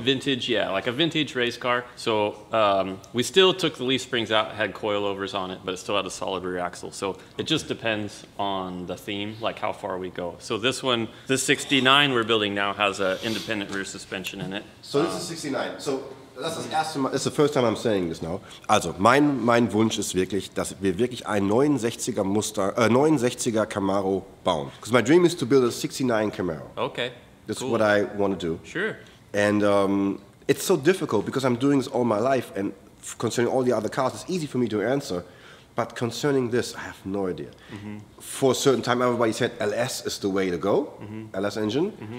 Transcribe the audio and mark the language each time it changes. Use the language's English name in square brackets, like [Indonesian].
[English] Vintage, yeah, like a vintage race car. So we still took the leaf springs out, had coilovers on it, but it still had a solid rear axle. So it just depends on the theme, like how far we go. So this one, the '69 we're building now, has an independent rear suspension in it. So this is 69. [German] So das ist das erste Mal, das ist [English] the first time I'm saying this now. [German] Also mein Wunsch ist wirklich, dass wir wirklich einen 69er Camaro bauen. [English] Because my dream is to build a 69 Camaro. Okay. That's cool. what I want to do. Sure. And it's so difficult because I'm doing this all my life, and concerning all the other cars, it's easy for me to answer. But concerning this, I have no idea. Mm-hmm. For a certain time, everybody said LS is the way to go, LS engine.